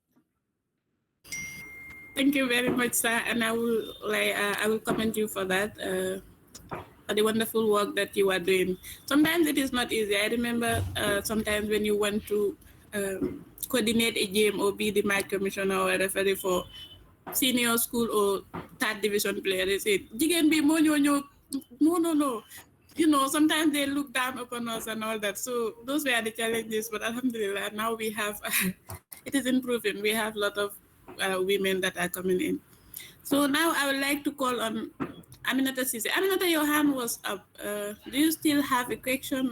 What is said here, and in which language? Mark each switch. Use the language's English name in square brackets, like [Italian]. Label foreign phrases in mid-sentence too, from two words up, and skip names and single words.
[English] Thank you very much, sir, and I will commend you for that. For the wonderful work that you are doing. Sometimes it is not easy. I remember sometimes when you want to coordinate a game or be the match commissioner or a referee for senior school or third division player, they say, [Wolof] "Jigen bi mo ñoo ñoo." [English] No. You know, sometimes they look down upon us and all that. So those were the challenges. But alhamdulillah, now we have, it is improving. We have a lot of women that are coming in. So now I would like to call on Aminata Sise. Aminata, your hand was up. Do you still have a question?